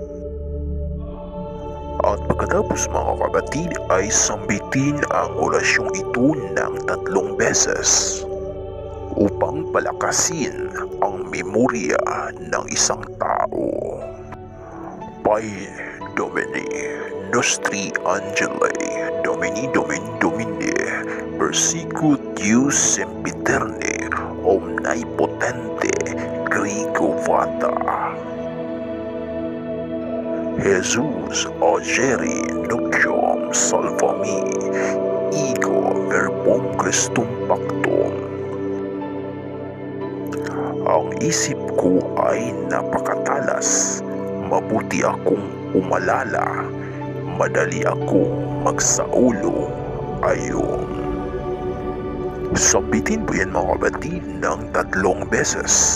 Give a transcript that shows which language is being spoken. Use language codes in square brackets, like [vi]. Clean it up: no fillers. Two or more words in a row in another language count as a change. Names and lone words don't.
[tl] At pagkatapos mga kapatid ay sambitin ang orasyong ito ng 3 beses upang palakasin ang memorya ng isang tao. [la] Pai Domini Nostri Angeli Domini Domini Persicut Deus Sempiterne Omnipotente Grigo Vata Jesus Ageri Nucium Salvami Ego Verbum Christum Pactum. [tl] Ang isip ko ay napakatalas, mabuti akong umalala, madali akong magsaulo ayon. Sambitin po yan mga kapatid ng 3 beses.